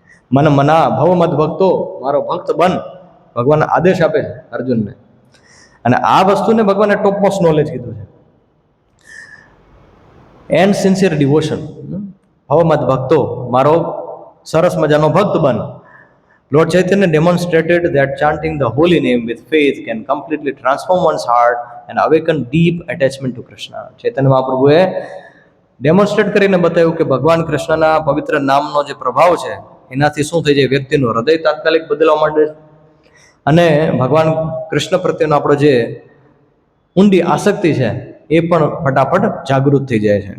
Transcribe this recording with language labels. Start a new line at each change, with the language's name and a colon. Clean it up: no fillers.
Sanskrit: મન મના ભવ મદ ભક્તો,
Gujarati: મારો ભક્ત બન, ભગવાન આદેશ આપે છે અર્જુનને. અને આ વસ્તુને ભગવાને ટોપ મોસ્ટ નોલેજ કીધું છે.
English: and sincere devotion,
Sanskrit: ભવ મદ ભક્તો,
Gujarati: મારો સરસ મજાનો ભક્ત બન.
English: Lord Chaitanya demonstrated that chanting the holy name with faith can completely transform one's heart and awaken deep attachment to Krishna.
Gujarati: Chaitanya મહાપ્રભુએ demonstrate કરીને બતાવ્યું કે ભગવાન કૃષ્ણના પવિત્ર નામનો જે પ્રભાવ છે એનાથી શું થઈ જાય? વ્યક્તિનું હૃદય તાત્કાલિક બદલવા માંડે છે, અને ભગવાન કૃષ્ણ પ્રત્યેનો આપણો જે ઊંડી આસક્તિ છે એ પણ ફટાફટ જાગૃત થઈ જાય છે.